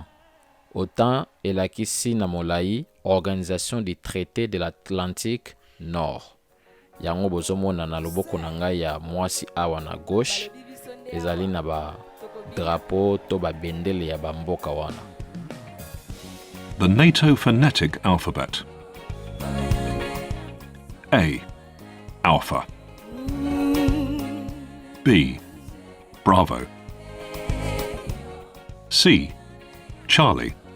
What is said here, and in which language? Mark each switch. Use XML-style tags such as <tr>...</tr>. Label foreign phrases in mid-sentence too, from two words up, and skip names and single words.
<ln>OTAN elakisi na molai</ln> <fr>Organisation du Traité de l'Atlantique Nord.</fr> <ln>Yango bozomona na loboko na ngai ya mwasi awa na gauche. Ezali na ba drapeau to ba bendele ya bamboka wana.</ln> <en>The NATO phonetic alphabet. A. Alpha. B. Bravo. C. Charlie.</en>